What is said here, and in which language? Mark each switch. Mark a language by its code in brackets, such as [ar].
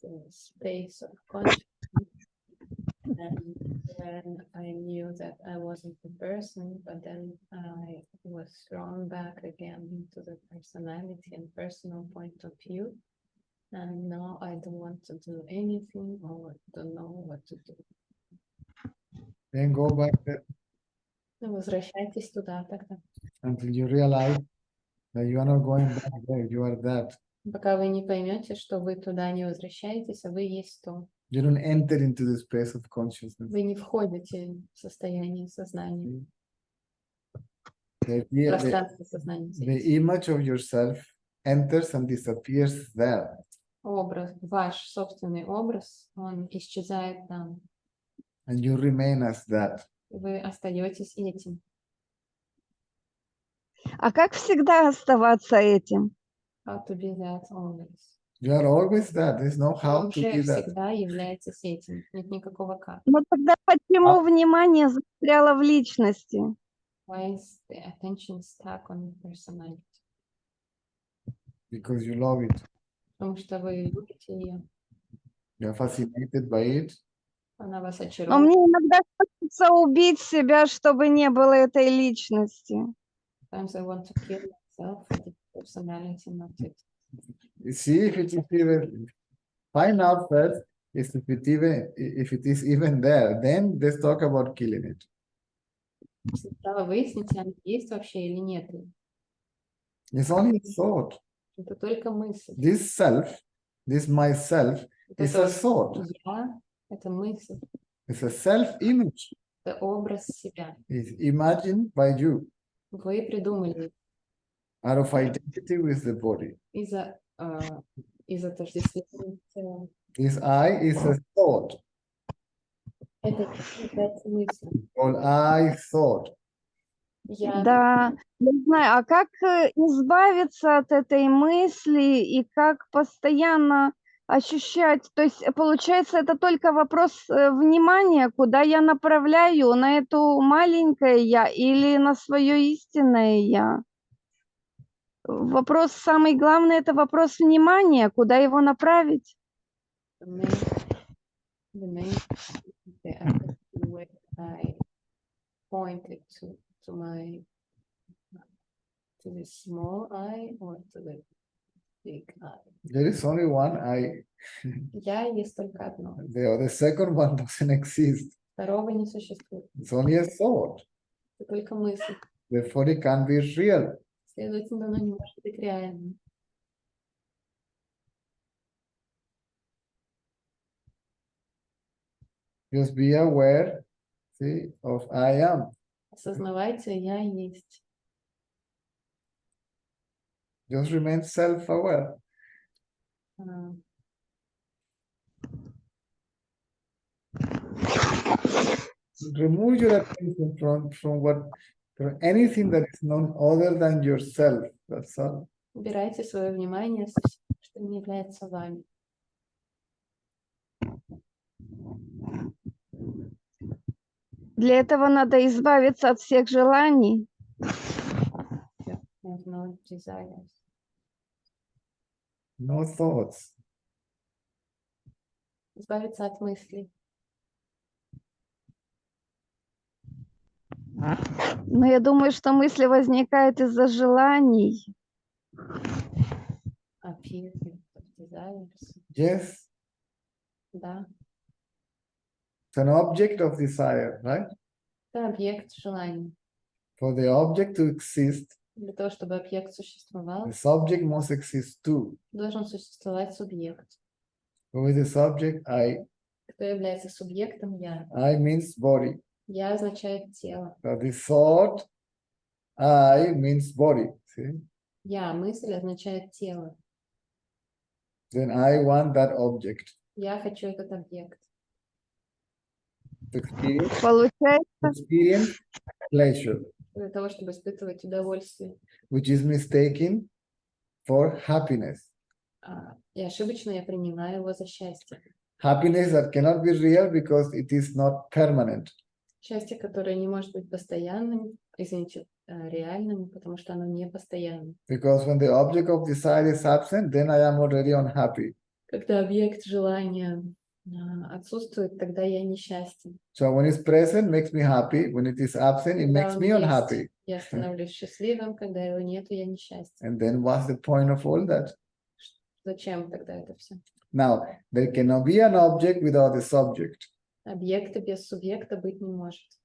[en] Space of consciousness, and then I knew that I wasn't the person, but then I was thrown back again into the personality and personal point of view. And now I don't want to do anything or don't know what to do. Then go back there [ru] Ну, возвращайтесь туда тогда. [en] until you realize that you are not going back there, you are that. [ru] Пока вы не поймете, что вы туда не возвращаетесь, а вы есть то. [en] You don't enter into the space of consciousness. [ru] Вы не входите в состояние сознания, [en] The, [ru] пространство сознания. [en] the image of yourself enters and disappears there. [ru] Образ, ваш собственный образ, он исчезает там. [en] And you remain as that. [ru] Вы остаетесь этим. А как всегда оставаться этим? [en] How to be that always. You are always that. There's no how [ru] Он [en] to [ru] же [en] be that. [ru] всегда является этим. Нет никакого как. Но тогда почему внимание застряло в личности? [en] Why is the attention stuck on personality? Because you love it. [ru] Потому что вы любите ее. [en] You are fascinated by it. [ru] Она вас Но очаровывает. мне иногда хочется убить себя, чтобы не было этой личности. Sometimes I want to kill myself for the personality, not it. [en] You see if it is even, find out first if it is even there. Then let's talk about killing it. [ru] Сначала выясните, она есть вообще или нет. [en] It's only a thought. [ru] Это только мысль. [en] This self, this myself, is a thought. [ru] Я — это мысль, [en] It's a self-image. [ru] это образ себя. [en] It's imagined by you [ru] Вы придумали [en] out of identity with the body. [ru] из-за отождествления с телом. [en] This I is a thought. [ru] Это является мыслью. [en] All I thought. [ru] Я Да, не знаю, а как избавиться от этой мысли и как постоянно ощущать? То есть, получается, это только вопрос внимания, куда я направляю, на эту маленькое я или на свое истинное я? Вопрос самый главный – это вопрос внимания, куда его направить? [en] the main the aspect where I pointed to my to the small eye or to the big eye. There is only one I. [ru] Я есть только одно. [en] The second one doesn't exist. [ru] Второго не существует. [en] It's only a thought. [ru] Это только мысль. [en] Therefore, it can't be real. [ru] Следовательно, оно не может быть реальным. [en] Just be aware, see, of I am. [ru] Осознавайте, я есть. [en] Just remain self-aware. А, Remove your attention from anything that is known other than yourself. That's all. [ru] Убирайте свое внимание со всего, что не является вами. Для этого надо избавиться от всех желаний. [en] Have no desires. No thoughts. [ru] Избавиться от мыслей. Но я думаю, что мысли возникают из-за желаний. [en] Appear of desires. Yes, [ru] Да. [en] it's an object of desire, right? [ru] Это объект желаний. [en] For the object to exist, [ru] Для того, чтобы объект существовал, [en] the subject must exist too. [ru] должен существовать субъект. [en] Who is the subject? I. [ru] Кто является субъектом? Я. [en] I means body. [ru] Я означает тело. [en] So the thought, I means body. See? [ru] Я, мысль означает тело. [en] Then I want that object. [ru] Я хочу этот объект. [en] To [ru] Получается, [en] experience pleasure, [ru] Для того, чтобы испытывать удовольствие. [en] which is mistaken for happiness. [ru] И ошибочно я принимаю его за счастье. [en] Happiness that cannot be real because it is not permanent. [ru] Счастье, которое не может быть постоянным, извините, реальным, потому что оно не постоянно. [en] Because when the object of desire is absent, then I am already unhappy. [ru] Когда объект желания отсутствует, тогда я несчастен. [en] So when it's present, makes me happy. When it is absent, it [ru] Когда [en] makes [ru] он [en] me [ru] есть, [en] unhappy. [ru] я становлюсь счастливым, когда его нету, я несчастен. [en] And then what's the point of all that? [ru] Зачем тогда это все? [en] Now, there cannot be an object without a subject. [ru] Объекта без субъекта быть не может.